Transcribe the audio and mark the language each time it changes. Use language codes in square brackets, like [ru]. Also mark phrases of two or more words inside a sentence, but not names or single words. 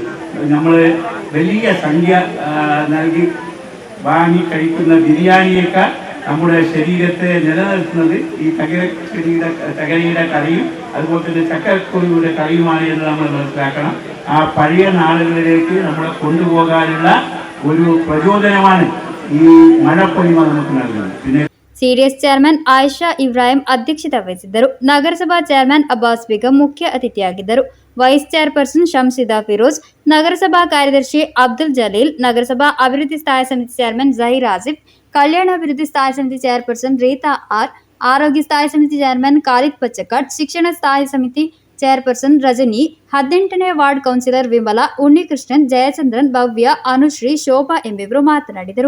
[ml] നമ്മൾ വലിയ സംഖ്യ നൽകി വാങ്ങി കഴിക്കുന്ന ബിരിയാണിയേക്കാൾ നമ്മുടെ ശരീരത്തെ നിലനിർത്തുന്നത് ഈ തകരിയുടെ കറിയും അതുപോലെ തന്നെ ചക്കക്കുരുവിയുടെ കറിയുമാണ് എന്ന് നമ്മൾ മനസ്സിലാക്കണം. ആ പഴയ നാളുകളിലേക്ക് നമ്മളെ കൊണ്ടുപോകാനുള്ള ഒരു പ്രചോദനമാണ് ഈ മഴപ്പൊലിമ നമുക്ക് നൽകുന്നത്. പിന്നെ [kn] ಸಿಡಿಎಸ್ ಚೇರ್ಮನ್ ಆಯಿಷಾ ಇಬ್ರಾಹಿಂ ಅಧ್ಯಕ್ಷತೆ ವಹಿಸಿದ್ದರು. ನಗರಸಭಾ ಚೇರ್ಮನ್ ಅಬ್ಬಾಸ್ ಬೇಗಂ ಮುಖ್ಯ ಅತಿಥಿಯಾಗಿದ್ದರು. [en] vice chairperson [kn] ಶಂಸಿದಾ ಫಿರೋಜ್, ನಗರಸಭಾ ಕಾರ್ಯದರ್ಶಿ ಅಬ್ದುಲ್ ಜಲೀಲ್, ನಗರಸಭಾ ಅಭಿವೃದ್ಧಿ ಸ್ಥಾಯಿ ಸಮಿತಿ ಚೇರ್ಮನ್ ಜಹೀರ್ ಆಸಿಫ್, ಕಲ್ಯಾಣ ಅಭಿವೃದ್ಧಿ ಸ್ಥಾಯಿ ಸಮಿತಿ ಚೇರ್ಪರ್ಸನ್ ರೀತಾ ಆರ್, ಆರೋಗ್ಯ ಸ್ಥಾಯಿ ಸಮಿತಿ ಚೇರ್ಮನ್ ಖಾಲಿದ್ ಪಚ್ಚಕಟ್, ಶಿಕ್ಷಣ ಸ್ಥಾಯಿ ಸಮಿತಿ ಚೇರ್ಪರ್ಸನ್ ರಜನಿ, 18ನೇ [en] ward councillor [kn] ವಿಮಲಾ, ಉನ್ನಿಕೃಷ್ಣನ್, ಜಯಚಂದ್ರನ್, ಭವ್ಯ, ಅನುಶ್ರೀ, ಶೋಭಾ ಎಂಬಿವರು ಮಾತನಾಡಿದರು.